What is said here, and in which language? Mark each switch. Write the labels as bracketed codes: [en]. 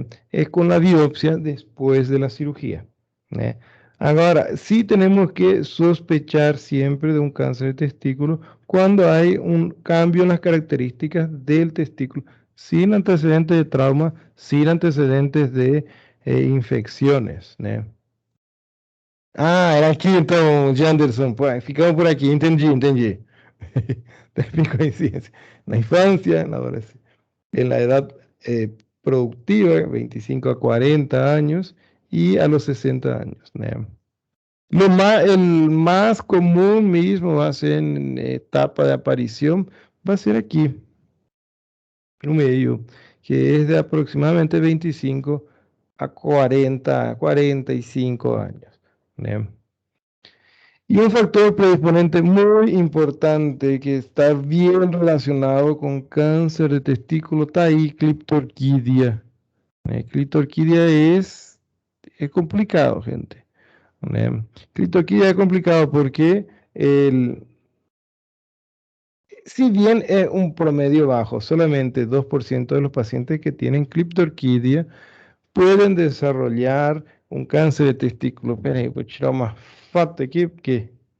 [es] Es con la biopsia después de la cirugía. ¿eh? Ahora, sí tenemos que sospechar siempre de un cáncer de testículo cuando hay un cambio en las características del testículo, sin antecedentes de trauma, sin antecedentes de infecciones. [pt] Ah, era aqui então, Janderson. Pô, ficamos por aqui, entendi, entendi. [es] Mi coincidencia. [pt] Na infancia, na adolescencia, [es] en la edad productiva, 25 a 40 años, y a los 60 años. El más común mismo va a ser en etapa de aparición, va a ser aquí, [pt] no medio, [es] que es de aproximadamente 25 a 40, 45 años. Y un factor predisponente muy importante que está bien relacionado con cáncer de testículo está ahí, Cliptorquidia. Cliptorquidia es complicado, gente. Cliptorquidia es complicado porque si bien es un promedio bajo, solamente 2% de los pacientes que tienen Cliptorquidia pueden desarrollar un cáncer de testículo. [pt] Espera aí, vou tirar uma foto aqui, porque...